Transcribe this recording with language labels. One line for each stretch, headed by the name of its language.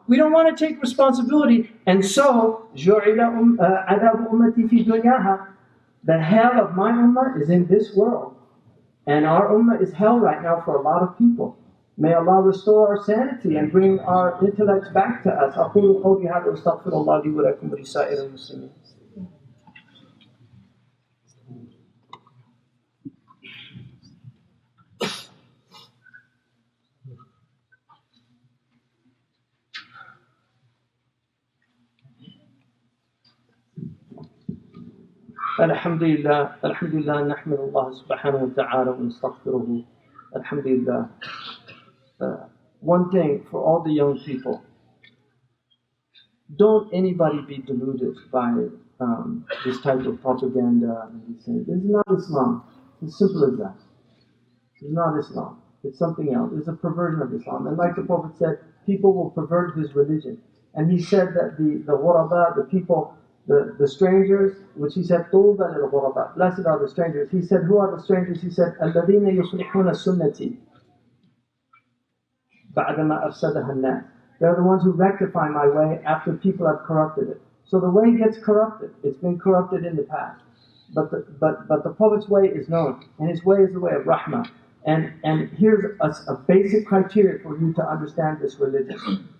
English: We don't want to take responsibility, and so
Arabic: عَذَابُ أُمَّتِي فِي دُنْيَاهَا.
English: The hell of my ummah is in this world, and our ummah is hell right now for a lot of people. May Allah restore our sanity and bring our intellects back to us.
Arabic: أقول قولي هذا وأستغفر الله لي ولكم ولسائر المسلمين. Alhamdulillah, نحمد الله سبحانه وتعالى ونستغفره. Alhamdulillah.
English: One thing for all the young people, don't anybody be deluded by this type of propaganda. This is not Islam. It's as simple as that. It's not Islam. It's something else. It's a perversion of Islam. And like the Prophet said, people will pervert his religion. And he said that the ghuraba, the people, the strangers, which he said,
Arabic: طُوبَى لِلْغُرَبَى,
English: blessed are the strangers. He said, who are the strangers? He said,
Arabic: الَّذِينَ يُصْلِحُونَ سُنَّتِي بَعْدَمَا أَفْسَدَهَا النَّاسِ.
English: They're the ones who rectify my way after people have corrupted it. So the way gets corrupted. It's been corrupted in the past. But the Prophet's way is known. And his way is the way of rahmah. And here's a basic criteria for you to understand this religion.